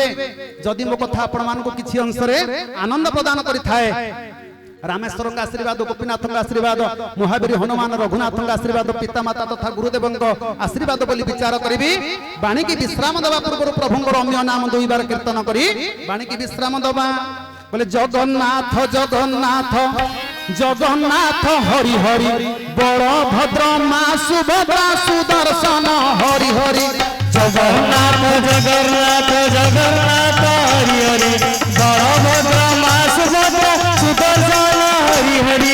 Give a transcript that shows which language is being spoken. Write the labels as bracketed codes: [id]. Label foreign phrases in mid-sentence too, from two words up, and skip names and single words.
[or] ଯଦି ମୋ କଥା ଆପଣମାନଙ୍କୁ କିଛି ଅଂଶରେ ଆନନ୍ଦ ପ୍ରଦାନ କରିଥାଏ, ରାମେଶ୍ୱରଙ୍କ ଆଶୀର୍ବାଦ, ଗୋପୀନାଥଙ୍କ ଆଶୀର୍ବାଦ, ମହାବୀର ହନୁମାନ ରଘୁନାଥଙ୍କ ଆଶୀର୍ବାଦ, ପିତାମାତା ତଥା ଗୁରୁଦେବଙ୍କ ଆଶୀର୍ବାଦ ବୋଲି ବିଚାର କରିବି। ବାଣୀକି ବିଶ୍ରାମ ଦେବା ପୂର୍ବରୁ ପ୍ରଭୁଙ୍କର ଅନ୍ୟ ନାମ ଦୁଇବାର କୀର୍ତ୍ତନ କରି ବାଣୀକି ବିଶ୍ରାମ ଦେବା। [hi] बोले जगन्नाथ जगन्नाथ जगन्नाथ हरि हरि बलभद्र मा सुभद्रा सुदर्शन हरि हरि जगन्नाथ जगन्नाथ जगन्नाथ हरि हरि बलभद्र मा सुभद्रा सुदर्शन हरि हरि